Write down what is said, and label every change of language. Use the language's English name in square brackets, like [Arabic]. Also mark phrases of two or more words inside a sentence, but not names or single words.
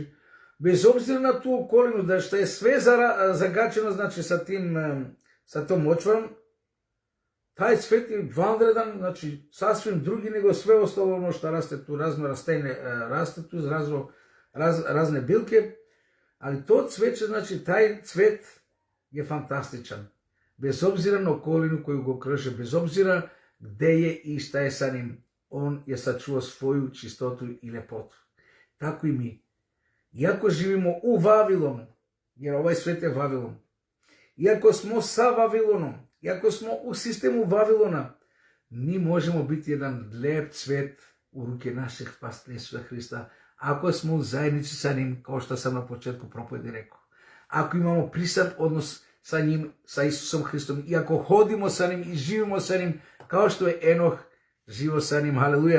[Serbian] Bez obzira na tu okolinu, da što je sve zagačeno, znači sa tom močvarom, taj cvet je vanredan, znači sasvim drugi nego sve ostalo ono što raste tu, razno rastene raste tu, razne bilke, ali to cveće, znači taj cvet je fantastičan. Bez obzira na okolinu koju go okružuje, bez obzira gdje je i šta je sa njim, on je sačuvao svoju čistotu i ljepotu. Tako i mi. Iako živimo u Vavilonu, jer ovaj svijet je Vavilon, Иако смо са Вавилоном, иако смо у систему Вавилона, ми можемо biti jedan lep cvet u ruke našeg spasitelja Isusa Hrista, ako smo u zajednici sa njim, kao što sam na početku propovedi rekao. Ako imamo prisan odnos sa njim, sa Isusom Hristom, i ako hodimo sa njim i živimo sa njim, kao što je Enoh živo sa njim, haleluja.